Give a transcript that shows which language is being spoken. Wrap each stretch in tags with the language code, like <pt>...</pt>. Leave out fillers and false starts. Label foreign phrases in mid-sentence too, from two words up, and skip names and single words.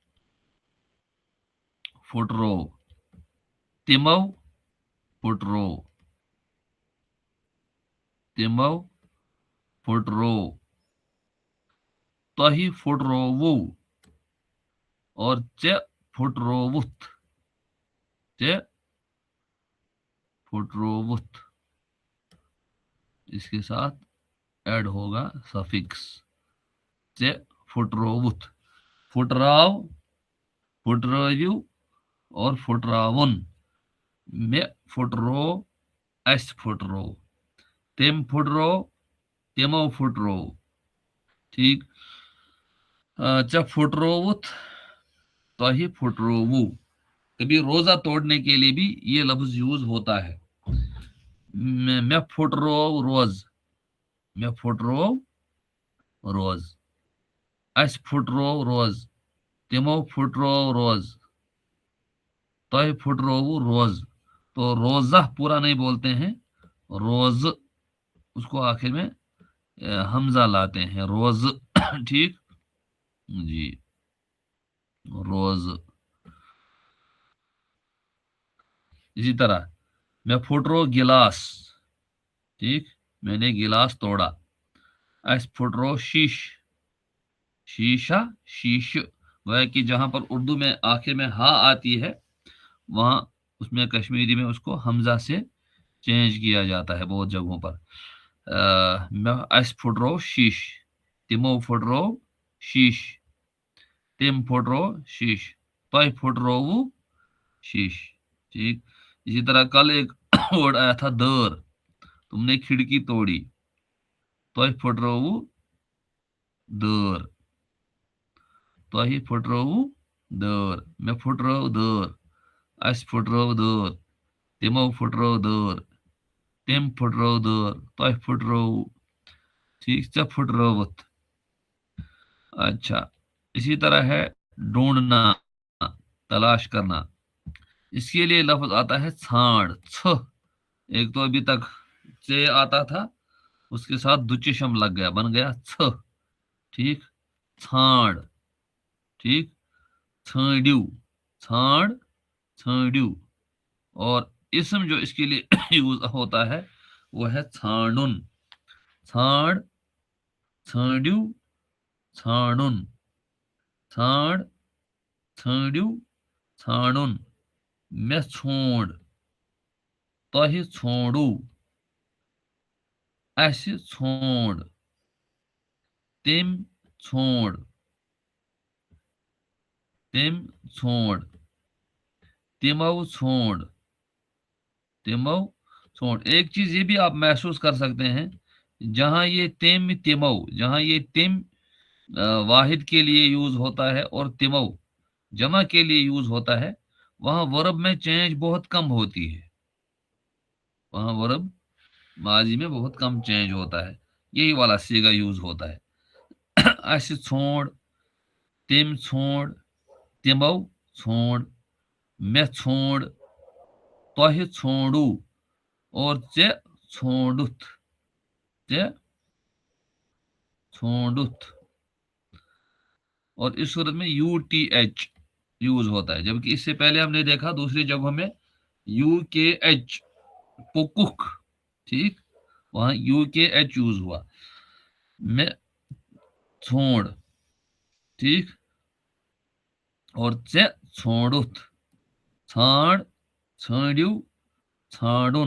<ks>پھٹرو، تِمو پھٹرو، تِمو پھٹرو، تۄہہِ پھٹرووُ، اور ژےٚ پھٹرووُتھ، ژےٚ پھٹرووُتھ.</ks> <ur>اس کے ساتھ ایڈ ہوگا سفکس</ur> <ks>ژےٚ پھٹرووُتھ. پھٹراو، پھٹرٲوِو اور پھٹراوُن. مےٚ پھٹرو، اَسہِ پھٹرو، تٔمۍ پھٹرو، تِمو پھٹرو، ٹھیک. ژےٚ پھٹرووُتھ، تۄہہِ پھٹرووُ.</ks> <ur>کبھی روزہ توڑنے کے لیے بھی یہ لفظ یوز ہوتا ہے.</ur> <ks>مےٚ پھٹرو روز، مےٚ پھٹرو روز، اَسہِ پھٹرو روز، تِمو پھٹرو روز، تۄہہِ پھٹرووُ روز.</ks> <ur>تو روزہ پورا نہیں بولتے ہیں، روز اس کو آخر میں حمزہ لاتے ہیں، روز، ٹھیک جی، روز. اسی طرح</ur> <ks>میں پھٹرو گلاس،</ks> <ur>ٹھیک، میں نے گلاس توڑا.</ur> <ks>اس پھٹرو شیش، شیشہ، شیش.</ks> <ur>گویا کہ جہاں پر اردو میں آخر میں ہاں آتی ہے وہاں اس میں کشمیری میں اس کو حمزہ سے چینج کیا جاتا ہے بہت جگہوں پر.</ur> <ks>اس پھٹرو شیش، تمو پھٹرو شیش، تم پھٹرو شیش، تۄہہِ پھٹرووُ شیش،</ks> <ur>ٹھیک. اسی طرح کل ایک ورڈ آیا تھا دور، تم نے کھڑکی توڑی،</ur> <ks>تۄہہِ پھٹرووُ دور، تۄہہِ پھٹرووُ دور. مےٚ پھٹرٲو دور، اَسہِ پھٹرٲو دور، تِمو پھٹرٲو دور، تٔمۍ پھٹرٲو دور، تۄہہِ پھٹرووُ، ٹھیک، ژےٚ پھٹرٲوُتھ.</ks> <ur>اچھا، اسی طرح ہے ڈھونڈنا، تلاش کرنا. اس کے لیے لفظ آتا ہے ژھانڈ، ژھ. ایک تو ابھی تک سے آتا تھا، اس کے ساتھ دچشم لگ گیا، بن گیا ژھ، ٹھیک،</ur> <ks>ژھانڈ، ٹھیک، ژھانڈیو، ژھانڈ، ژھانڈیو.</ks> <ur>اور اسم جو اس کے لیے یوز ہوتا ہے وہ ہے</ur> <ks>ژھانڈن، ژھانڈ، ژھانڈیو، ژھانڈن، ژھانڈ، ژھانڈیو، ژھانڈن. مےٚ ژھونڈ، تۄہہِ ژھونڈوُ، اَسہِ ژھونڈ، تٔمۍ ژھونڈ، تٔمۍ ژھونڈ، تِمو ژھونڈ، تِمو ژھونڈ.</ks> <ur>ایک چیز یہ بھی آپ محسوس کر سکتے ہیں، جہاں یہ</ur> <ks>تم تمو،</ks> <ur>جہاں یہ تم واحد کے لیے یوز ہوتا ہے اور تمو جمع کے لیے یوز ہوتا ہے، وہاں ورب میں چینج بہت کم ہوتی ہے، وہاں ورب ماضی میں بہت کم چینج ہوتا ہے. یہی والا سیگا یوز ہوتا ہے.</ur> <ks>اسہِ ژھونڈ، تٔمۍ ژھونڈ، تِمو ژھونڈ، مےٚ ژھونڈ، تۄہہِ ژھونڈوُ، اور ژےٚ ژھونڈُتھ، ژےٚ ژھونڈُتھ.</ks> <ur>اور اس صورت میں یو ٹی ایچ یوز ہوتا ہے، جبکہ اس سے پہلے ہم نے دیکھا دوسری جگہوں میں یو کے ایچ، پکک، ٹھیک، وہاں یو کے ایچ یوز ہوا.</ur> <ks>میں ژھونڈ، ٹھیک، اور ژےٚ ژھونڈُتھ، ژھانڈ، ژھانڈیو، ژھانڈن.</ks>